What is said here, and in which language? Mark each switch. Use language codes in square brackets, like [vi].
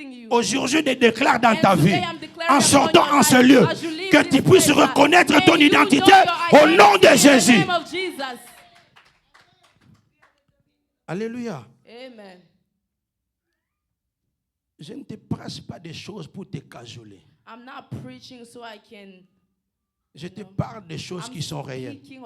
[fr] Aujourd'hui, je déclare dans ta vie, en sortant en ce lieu, que tu puisses reconnaître ton identité au nom de Jésus. Alléluia. Amen. Je ne te prêche pas des choses pour te cajoler. [en] I'm not preaching so I can. [fr] Je te parle des choses qui sont réelles.